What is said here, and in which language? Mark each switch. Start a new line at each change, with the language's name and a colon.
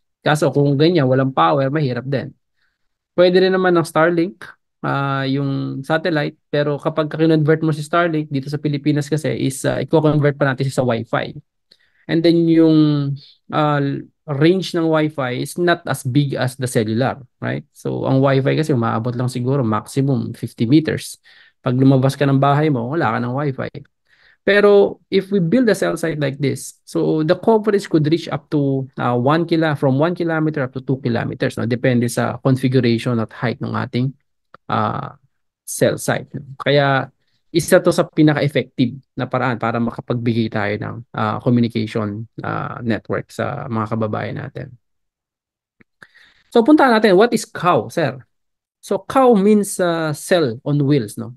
Filipino: Kaso kung ganyan, walang power, mahirap din. Pwede rin naman ng Starlink, yung satellite. Pero kapag kinonvert mo si Starlink dito sa Pilipinas kasi is i-convert pa natin siya sa Wi-Fi.
English: And then yung uh, range ng Wi-Fi is not as big as the cellular, right?
Filipino: So ang Wi-Fi kasi umaabot lang siguro maximum 50 meters. Pag lumabas ka ng bahay mo, wala ka ng Wi-Fi.
English: Pero if we build a cell site like this, so the coverage could reach up to 1 kilometer up to 2 kilometers, no?
Filipino: Depende sa configuration at height ng ating uh, cell site. Kaya isa to sa pinaka-effective na paraan para makapagbigay tayo ng communication network sa mga kababayan natin. So puntahan natin,
English: what is COW, sir? So COW means cell on wheels, no?